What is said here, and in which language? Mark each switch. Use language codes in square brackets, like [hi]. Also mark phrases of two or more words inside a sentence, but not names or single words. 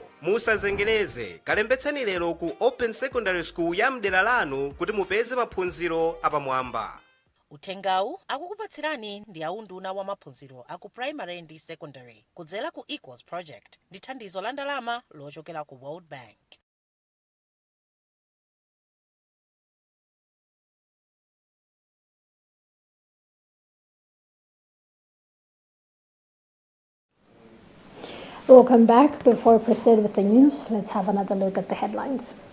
[ny] Musazengereze, kalembetseni lero ku [en] open secondary school [ny] ya mdera lanu kuti mupeze maphunziro apamwamba. Uthengawu akukupatsirani ndi aunduna wa maphunziro aku primary ndi secondary kudzera ku Equals Project ndi thandizo la ndalama lochokera ku World Bank. [en] Welcome back. Before we proceed with the news, let's have another look at the headlines.